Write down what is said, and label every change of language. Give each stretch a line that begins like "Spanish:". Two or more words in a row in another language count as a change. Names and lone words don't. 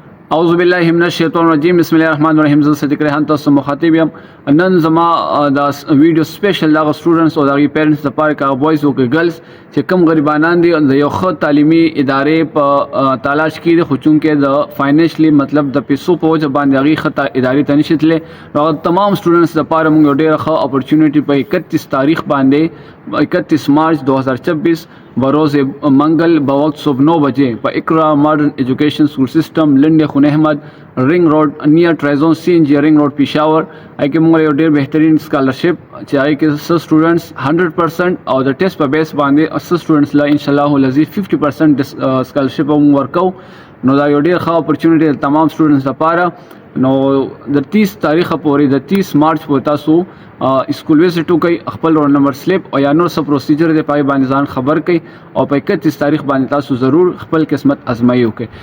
Arabic: اعوذ بالله من الشیطان الرجیم بسم الله الرحمن الرحیم.
Pashto: زه صدیق ریحان تاسو مخاطب یم. نن زما دا ویډیو سپیشل دا سټوډنټس او دا پیرنټس لپاره کا بوایز او ګرلز چې کم غریبانان دي د یو ښه تعلیمي ادارې په تلاش کې دي، خو چونکې د فاینانشلی مطلب د پیسو په وجه باندې هغه خطا ادارې ته نشي تللی، نو تمام سټوډنټس لپاره موږ ډېره ښه اپورچونټی په 31 تاریخ باندې 31 مارچ 2026
Urdu: بروز منگل بوقت صبح 9 بجے پر
Pashto: اقرا ماڈرن ایجوکیشن اسکول سسٹم لنڈ خون احمد رنگ روڈ نیئر ٹرائزون سی این جی رنگ روڈ پشاور آئی کے مونږ یو ډېر بهترین سکالرشپ چې هغه کې س سټوډنټس 100% او د ټیسټ په بیس باندې س سټوډنټس لا
Arabic: ان شاء الله العزیز
Pashto: 50% سکالرشپ هم ورکو. نو دا یو ډېر ښه اپورچونټی تمام سټوډنټس لپاره. نو د 30 تاریخ پورې د 30 مارچ پورې تاسو
English: school visit
Pashto: وکړئ، خپل
English: roll number slip
Pashto: او یا نور څه پروسیجر دی پای باندې ځان خبر کړئ او په 31 تاریخ باندې تاسو ضرور خپل قسمت ازمایي وکړئ.